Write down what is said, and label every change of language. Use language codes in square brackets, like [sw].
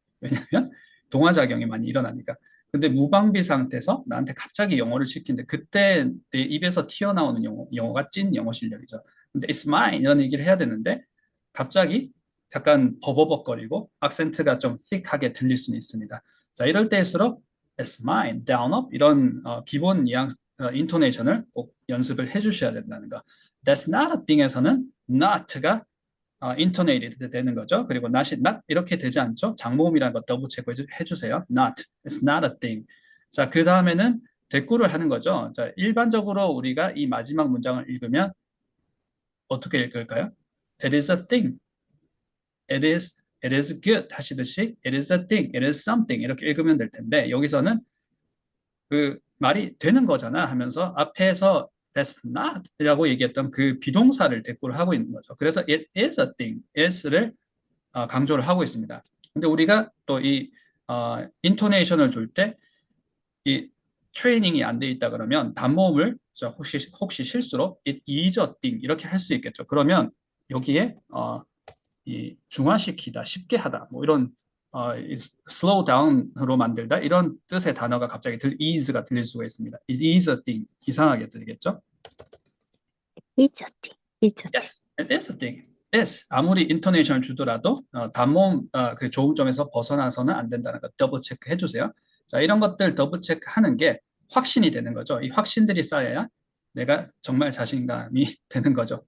[ko] 왜냐하면 동화작용이 많이 일어나니까. 근데 무방비 상태에서 나한테 갑자기 영어를 시키는데 그때 내 입에서 튀어나오는 영어가 찐 영어 실력이죠. 근데 it's mine 이런 얘기를 해야 되는데 갑자기 약간 버버벅거리고 악센트가 좀 thick하게 들릴 수는 있습니다. 자, 이럴 때일수록 it's mine, down up 이런 기본 인토네이션을 꼭 연습을 해주셔야 된다는 거. That's not a thing 에서는 not가 intonated 되는 거죠. 그리고 not이 not 이렇게 되지 않죠. 장모음이라는 거 더블 체크 해주세요. [en] Not, it's not a thing. [ko] 자, 그 다음에는 대꾸를 하는 거죠. 자, 일반적으로 우리가 이 마지막 문장을 읽으면 어떻게 읽을까요? [en] It is a thing. [ko] It is good 하시듯이 it is a thing, it is something 이렇게 읽으면 될 텐데 여기서는 그 말이 되는 거잖아 하면서 앞에서 that's not 이라고 얘기했던 그 비동사를 대꾸를 하고 있는 거죠. 그래서 it is a thing, is를 강조를 하고 있습니다. 근데 우리가 또 이 인토네이션을 줄 때 이 트레이닝이 안 돼 있다 그러면 단모음을 혹시 실수로 it is a thing 이렇게 할 수 있겠죠. 그러면 여기에 이 중화시키다, 쉽게 하다, 뭐 이런 slow down으로 만들다 이런 뜻의 단어가 갑자기 is가 들릴 수가 있습니다. [en] It is a thing 이상하게 들리겠죠? It's a thing. It's a thing. Yes, it is a thing. [ko] Is 아무리 인토네이션을 주더라도 단모음 그 조음점에서 벗어나서는 안 된다는 거 더블 체크 해주세요. 자, 이런 것들 더블 체크 하는 게 확신이 되는 거죠. 이 확신들이 쌓여야 내가 정말 자신감이 되는 거죠.